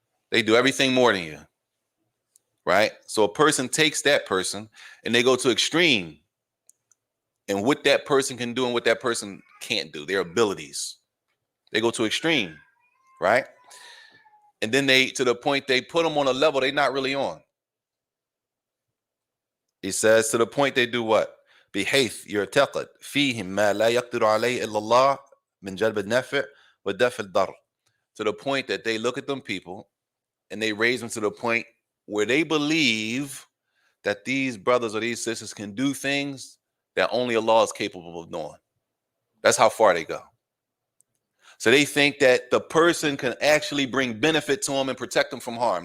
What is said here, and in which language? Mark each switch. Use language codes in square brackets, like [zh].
[en] They do everything more than you, right? So a person takes that person and they go to extreme and what that person can do and what that person can't do, their abilities. They go to extreme, right? And then to the point they put them on a level they're not really on. He says to the point they do what? [ar] بحيث يعتقد فيهم ما لا يقدر عليه إلا الله من جلب النفع ودفع الضر. [en] To the point that they look at them people and they raise them to the point where they believe that these brothers or these sisters can do things that only Allah is capable of doing. That's how far they go. So they think that the person can actually bring benefit to them and protect them from harm.